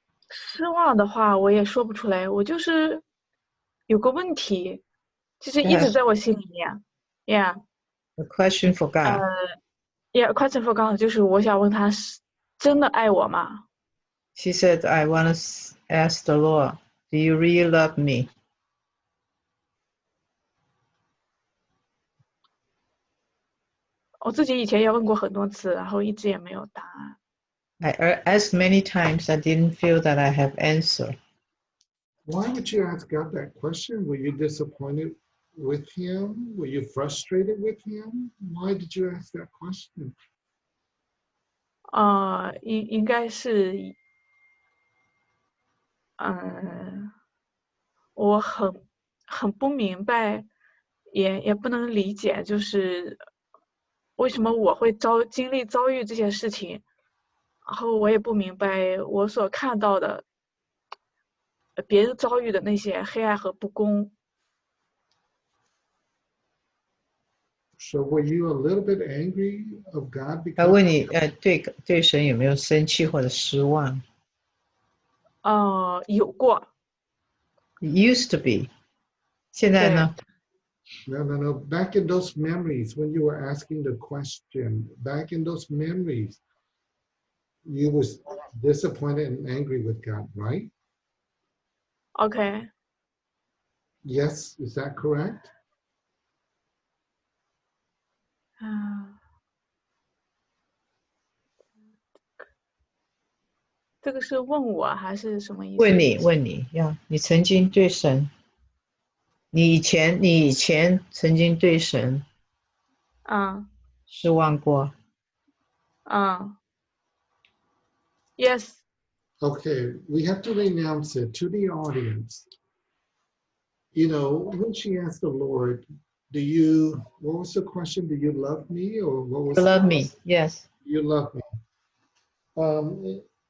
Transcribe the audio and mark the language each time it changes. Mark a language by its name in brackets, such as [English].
[Chinese] 失望的话我也说不出来，我就是有个问题，其实一直在我心里面。 [English] Yeah. A question for God. Yeah, question for God， [Chinese] 就是我想问他是真的爱我吗？ [English] She said, I want to ask the Lord, do you really love me? [Chinese] 我自己以前也问过很多次，然后一直也没有答案。 [English] I asked many times. I didn't feel that I have answer. Why would you ask God that question? Were you disappointed with him? Were you frustrated with him? Why did you ask that question? [Chinese] 应该是，我很不明白，也不能理解，就是为什么我会经历遭遇这些事情，然后我也不明白我所看到的，别人遭遇的那些黑暗和不公。 [English] So were you a little bit angry of God [Chinese] 他 [English] because [Chinese] 问你，对神有没有生气或者失望有过。 [English] ？It used to be. [Chinese] 现在呢？ [English] no. Back in those memories when you were asking the question, back in those memories, you was disappointed and angry with God, right? OK。 Yes, is that correct? [Chinese] 这个是问我还是什么意思？问你呀，你曾经对神，你以前曾经对神失望过。 [English] Yes. Okay, we have to renounce it to the audience. You know, when she asked the Lord, what was the question? Do you love me? Or what was You love me, yes. You love me.